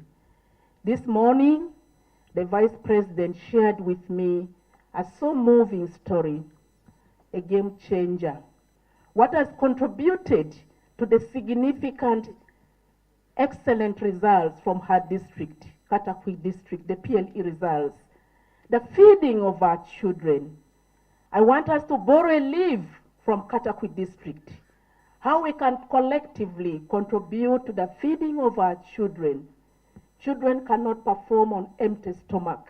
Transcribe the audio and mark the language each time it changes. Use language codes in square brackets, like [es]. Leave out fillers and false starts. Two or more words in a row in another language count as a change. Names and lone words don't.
[en] This morning, the Vice President shared with me a so moving story, a game changer. What has contributed to the significant, excellent results from her district, Katakwi district, the PLE results, the feeding of our children. I want us to borrow a leaf from Katakwi district, how we can collectively contribute to the feeding of our children. Children cannot perform on empty stomach.